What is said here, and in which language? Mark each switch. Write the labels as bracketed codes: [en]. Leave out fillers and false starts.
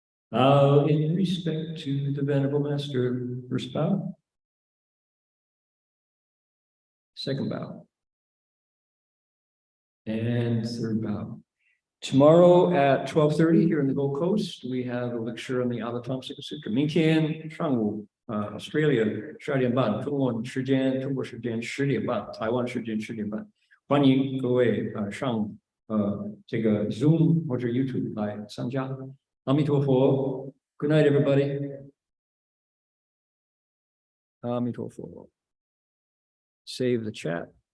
[en] Bow in respect to the Venerable Master. First bow. Second bow. And third bow. Tomorrow at 12:30 here in the Gold Coast, we have a lecture on the Avatamsaka Sutra. [zh] 明天上午Australia 12点半，中国时间10点半，台湾时间10点半，欢迎各位上这个 Zoom 或者 YouTube 来参加。 [en] 阿弥陀佛 ，Good night everybody。阿弥陀佛。Save the chat.